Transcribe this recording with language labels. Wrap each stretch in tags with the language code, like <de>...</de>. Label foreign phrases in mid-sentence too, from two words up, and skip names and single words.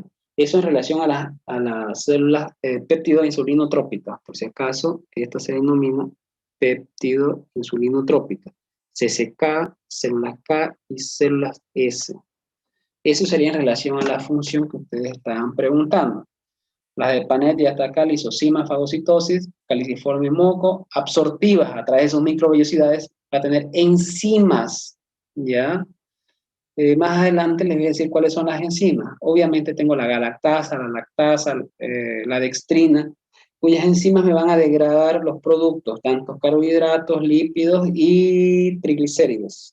<es>Eso en relación a las células péptido-insulinotrópicas. Por si acaso, esta se denomina péptido-insulinotrópica. CCK, células K y células S. Eso sería en relación a la función que ustedes estaban preguntando. Las de Panet y hasta acá, lisosima, fagocitosis, caliciforme moco, absortivas a través de sus microvellosidades, va a tener enzimas, ¿ya? Más adelante les voy a decir cuáles son las enzimas. Obviamente tengo la galactasa, la lactasa, la dextrina, cuyas enzimas me van a degradar los productos, tanto carbohidratos, lípidos y triglicéridos.</es>